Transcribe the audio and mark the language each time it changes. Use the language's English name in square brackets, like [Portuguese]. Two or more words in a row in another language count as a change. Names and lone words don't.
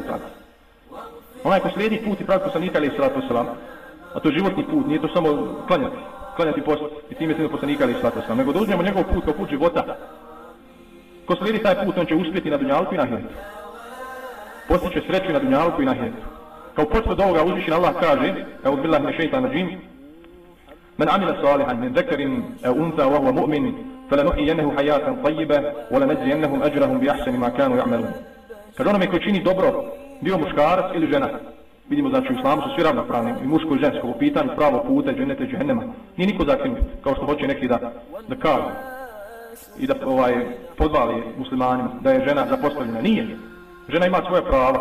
[Bosnian] Onaj ko slijedi put i pravi poslanika [Arabic] عليه الصلاة والسلام, [Bosnian] a to je životni put, nije to samo klanjati post i time slijedi poslanika [Arabic] عليه الصلاة والسلام, [Bosnian] nego da uzmemo njegov put kao put života. Ko slijedi taj put, on će uspjeti na dunjalku i na ahiretu. Postiće sreću na dunjalku i na ahiretu. Kao potvrdu ovoga uzvišen Allah kaže, [Arabic] أعوذ بالله من الشيطان الرجيم, من عمل صالحا من ذكر أو أنثى وهو مؤمن فلنحيينه حياة طيبة ولنجزينهم أجرهم بأحسن ما كانوا يعملون. [Bosnian] Kaže onome koji čini dobro, bio muškarac ili žena. Vidimo znači u islamu su svi ravnopravni, i muško i žensko, u pitanju pravo puta, dženeta i džehennema. Nije niko zakinut, kao što hoće neki da kažu i da podvali muslimanima da je žena zapostavljena. Nije. Žena ima svoje prava.